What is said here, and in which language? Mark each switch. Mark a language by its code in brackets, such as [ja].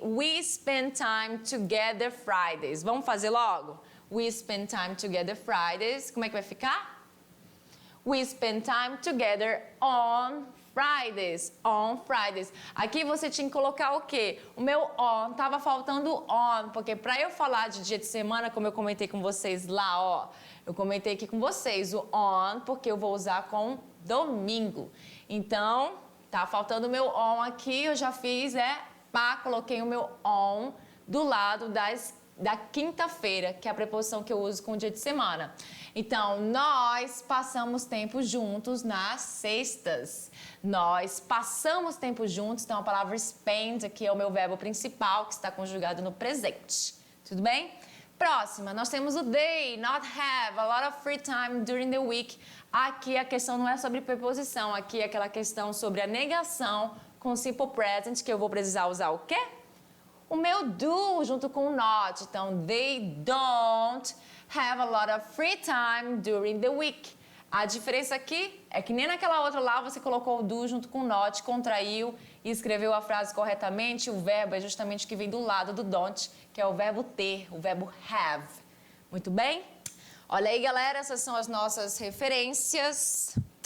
[en] We spend time together Fridays. [pt] Vamos fazer logo? [en] We spend time together Fridays. [pt] Como é que vai ficar? [en] We spend time together on Fridays. On Fridays. [pt] Aqui você tinha que colocar o quê? O meu on, tava faltando on, porque para eu falar de dia de semana, como eu comentei com vocês lá, ó, eu comentei aqui com vocês o on, porque eu vou usar com domingo. Então, tá faltando o meu on aqui, eu já fiz, coloquei o meu on do lado da quinta-feira, que é a preposição que eu uso com o dia de semana. Então, nós passamos tempo juntos nas sextas. Nós passamos tempo juntos, então a palavra spend aqui é o meu verbo principal, que está conjugado no presente. Tudo bem? Próxima, nós temos o [en] they, not have, a lot of free time during the week. [pt] Aqui a questão não é sobre preposição, aqui é aquela questão sobre a negação com simple present, que eu vou precisar usar o quê? O meu do junto com o not. [en] Então, they don't have a lot of free time during the week. [pt] A diferença aqui é que nem naquela outra lá você colocou o do junto com o not, contraiu e escreveu a frase corretamente. O verbo é justamente o que vem do lado do don't, que é o verbo ter, o verbo have. Muito bem? Olha aí, galera, essas são as nossas referências.